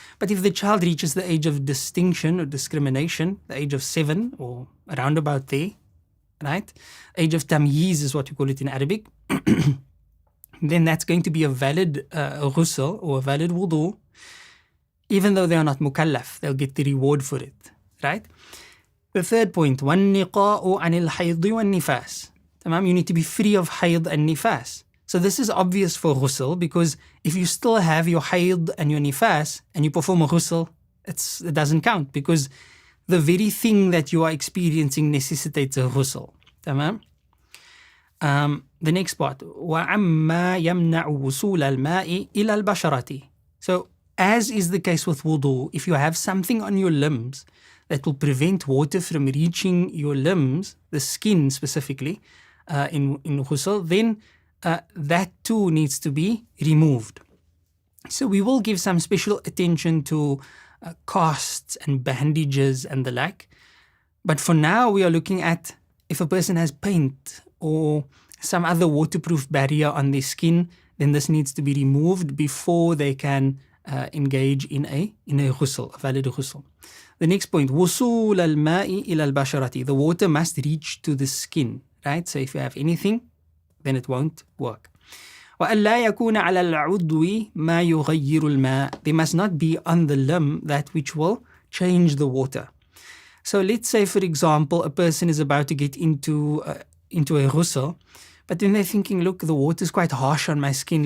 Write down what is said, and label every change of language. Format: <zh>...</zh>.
<en>But if the child reaches the age of distinction or discrimination, the age of 7 or around about there, right? Age of tamyiz is what we call it in Arabic. Then that's going to be a valid ghusl or a valid wudu, even though they are not mukallaf. They'll get the reward for it, right? The third point,</en> <ar>وَالنِّقَاءُ عَنِ الْحَيْضِ وَالنِّفَاسِ.</ar> <en>You need to be free of hayd and nifas. So this is obvious for ghusl, because if you still have your hayd and your nifas and you perform a ghusl, it doesn't count, because the very thing that you are experiencing necessitates a ghusl. Tamam? The next part,</en> <ar>وَعَمَّا يَمْنَعُ وُصُولَ الْمَاءِ إِلَى الْبَشَرَةِ.</ar> <en>So, as is the case with wudu, if you have something on your limbs that will prevent water from reaching your limbs, the skin specifically, in ghusl, then that too needs to be removed. So we will give some special attention to casts and bandages and the like. But for now, we are looking at if a person has paint or some other waterproof barrier on their skin, then this needs to be removed before they can engage in a ghusl, a valid ghusl. The next point,</en> <ar>وصول الماء إلى البشرة.</ar> <en>The water must reach to the skin, right? So if you have anything, then it won't work.</en> <ar>وَأَلَّا يَكُونَ عَلَى الْعُضْوِ مَا يُغَيِّرُ الْمَاءِ.</ar> <en>There must not be on the limb that which will change the water. So let's say, for example, a person is about to get into a ghusl, but then they're thinking, look, the water is quite harsh on my skin.</en>